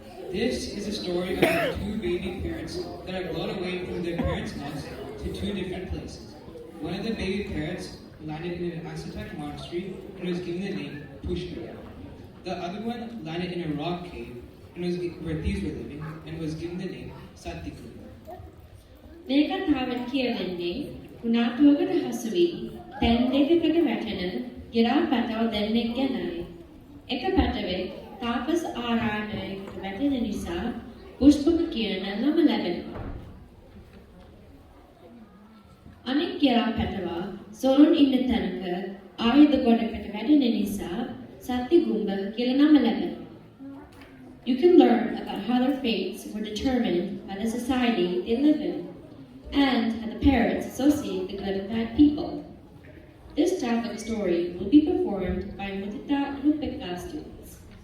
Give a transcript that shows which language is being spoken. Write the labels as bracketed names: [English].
[English] This is a story of the two baby parrots that are blown away from their parents' house to two different places. One of the baby parrots landed in an ascetic monastery and was given the name Pushkara. The other one landed in a rock cave and where thieves were living and was given the name Satikunda. [Sinhala] මේ කතාවෙන් කියවෙන්නේ කුණාටුවකට හසු වී තැන් දෙකකට වැටෙන ගිරා පැටව දෙන්නෙක් ගැනයි. එක පැටවෙක් තාපස ආරාමයකට වැටෙන නිසා පුෂ්පක කියන නම ලැබෙනවා. අනෙක් ගිරා පැටවා සොරුන් ඉන්න තැනක ආයුධ ගොඩකට වැටෙන නිසා සත්තිගුම්බ කියලා නම ලැබෙනවා. [English] You can learn about how their fates were determined by the society they live in, and how the parents associate the good and bad people. This Jataka story will be performed by Mudita and Upekka students.